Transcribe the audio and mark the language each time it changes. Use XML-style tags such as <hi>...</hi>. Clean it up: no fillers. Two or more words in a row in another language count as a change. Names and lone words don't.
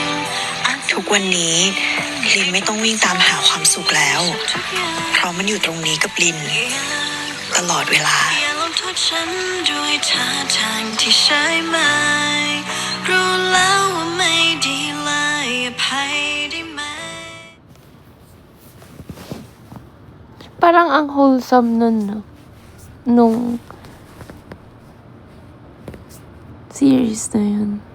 <th>ทุกวันนี้ลินไม่ต้องวิ่งตามหาความสุขแล้ว เพราะมันอยู่ตรงนี้กับลิน ตลอดเวลา อย่าลงโทษฉันด้วยท่าทางที่ใช่ไหมรู้แล้วว่าไม่ดีเลยอภัยได้ไหม</th> <tl>Parang ang wholesome nun, no? Nung series na yun.</tl>